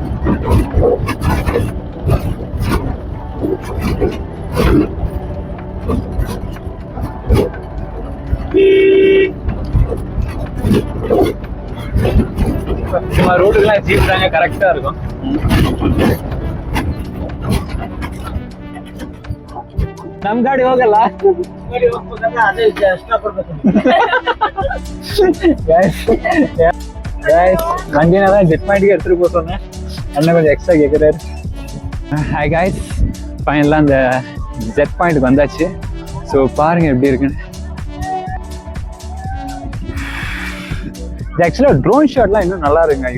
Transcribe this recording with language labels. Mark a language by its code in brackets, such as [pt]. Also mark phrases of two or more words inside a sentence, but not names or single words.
[ta] சும்மா ரோடுக்கெல்லாம் ஜீப் தாங்க கரெக்டாக இருக்கும். [kn] ನಮ್ಮ ಗಾಡಿ ಹೋಗಲ್ಲ. ಅದೇ ಇಷ್ಟಪಡ್ಬೇಕು. [ta] வண்டினா தான் ஜெட் பாயிண்ட்டுக்கு எடுத்துகிட்டு போக சொன்னேன். அண்ணன் கொஞ்சம் எக்ஸ்ட்ரா கேட்குறாரு. [en] Hi guys, [ta] ஃபைனலாக அந்த ஜெட் பாயிண்ட்டுக்கு வந்தாச்சு. ஸோ பாருங்கள் எப்படி இருக்குன்னு. இது ஆக்சுவலாக ட்ரோன் ஷாட்லாம் இன்னும் நல்லா இருக்குங்க.